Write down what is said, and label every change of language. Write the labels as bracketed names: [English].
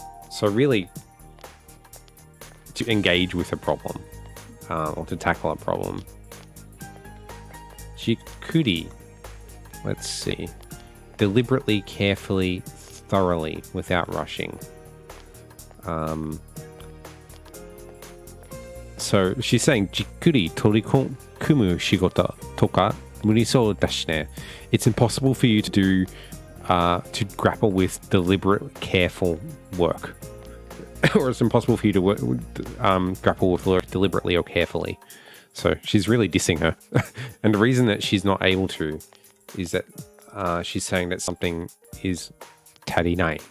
[English] So really to engage with a problem or to tackle a problem. Jikkuri, let's see. Deliberately, carefully, thoroughly, without rushing. So she's saying [Japanese] じっくり取り組む仕事とか無理そうだしね. [English] It's impossible for you to do to grapple with deliberate, careful work. Or it's impossible for you to grapple with work deliberately or carefully. So she's really dissing her. And the reason that she's not able to is that she's saying that something is tarinai.